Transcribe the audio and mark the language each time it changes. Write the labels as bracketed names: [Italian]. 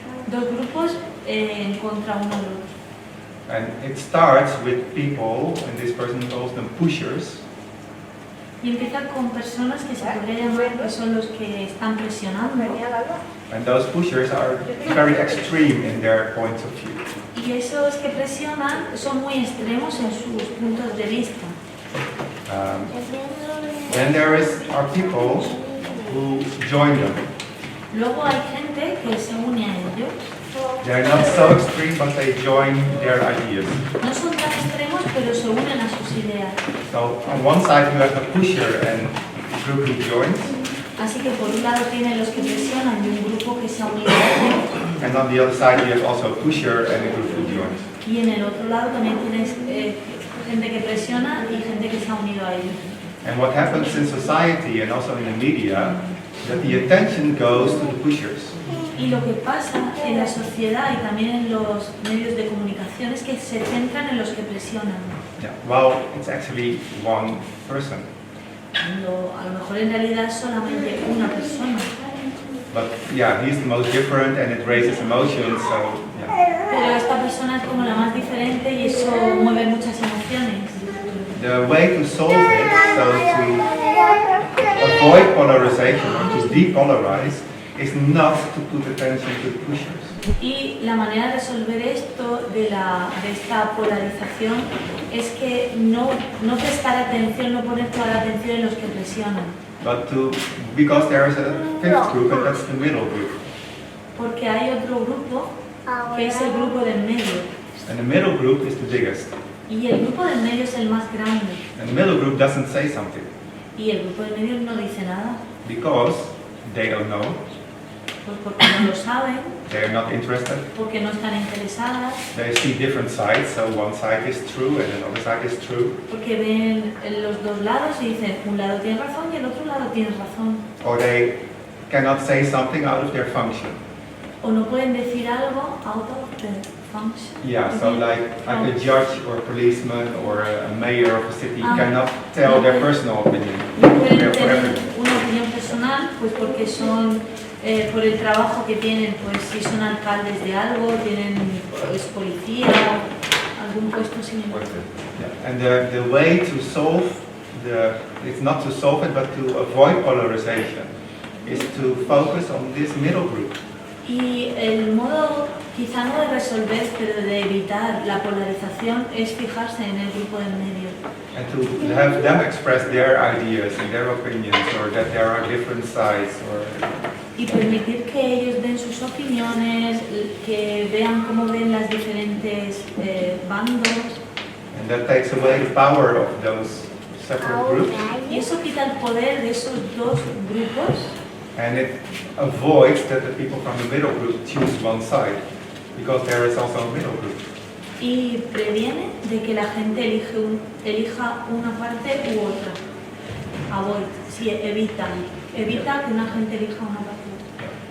[Spanish] Dos grupos en contra uno del otro. [English] And it starts with people, and this person calls them pushers. [Spanish] Y empieza con personas que se podría llamar que son los que están presionando. [English] And those pushers are very extreme in their points of view. [Spanish] Y esos que presionan son muy extremos en sus puntos de vista. [English] Then there are people who join them. [Spanish] Luego hay gente que se une a ellos. [English] They're not so extreme, but they join their ideas. [Spanish] No son tan extremos, pero se unen a sus ideas. [English] So on one side you have a pusher and a group who joins. [Spanish] Así que por un lado tienen los que presionan y un grupo que se ha unido a ellos. [English] And on the other side you have also a pusher and a group who joins. [Spanish] Y en el otro lado también tienes gente que presiona y gente que se ha unido a ellos. [English] And what happens in society and also in the media, that the attention goes to the pushers. [Spanish] Y lo que pasa en la sociedad y también en los medios de comunicación es que se centran en los que presionan. [English] Yeah. Well, it's actually one person. [Spanish] Cuando a lo mejor en realidad es solamente una persona. [English] But yeah, he's the most different and it raises emotions, so yeah. [Spanish] Pero esta persona es como la más diferente y eso mueve muchas emociones. [English] The way to solve it, so to avoid polarization or to depolarize, is not to put attention to the pushers. [Spanish] Y la manera de resolver esto de esta polarización es que no prestar atención, no poner toda la atención en los que presionan. [English] But because there is a fifth group, and that's the middle group. [Spanish] Porque hay otro grupo que es el grupo del medio. [English] And the middle group is the biggest. [Spanish] Y el grupo del medio es el más grande. [English] And the middle group doesn't say something. [Spanish] Y el grupo del medio no dice nada. [English] Because they don't know. [Spanish] Pues porque no lo saben, [English] they're not interested. [Spanish] porque no están interesadas, [English] They see different sides, so one side is true and another side is true. [Spanish] porque ven los dos lados y dicen, un lado tiene razón y el otro lado tiene razón. [English] Or they cannot say something out of their function. [Spanish] O no pueden decir algo [English] out of the function. Yeah, so like a judge or a policeman or a mayor of a city Ah. cannot tell their personal opinion. [Spanish] No pueden [English] They're [Spanish] tener [English] forever. [Spanish] una opinión personal, pues porque son, por el trabajo que tienen, pues si son alcaldes de algo, tienen pues, policía, algún puesto similar. [English] Yeah. And the way to solve it's not to solve it, but to avoid polarization, is to focus on this middle group. [Spanish] Y el modo, quizá no de resolver, pero de evitar la polarización es fijarse en el grupo del medio. [English] And to have them express their ideas and their opinions, or that there are different sides, or [Spanish] Y permitir que ellos den sus opiniones, que vean cómo ven las diferentes bandos. [English] and that takes away the power of those separate groups, [Spanish] Y eso quita el poder de esos dos grupos. [English] and it avoids that the people from the middle group choose one side, because there is also a middle group. [Spanish] Y previene de que la gente elija una parte u otra. Avoid, sí, evita que una gente elija una parte u otra.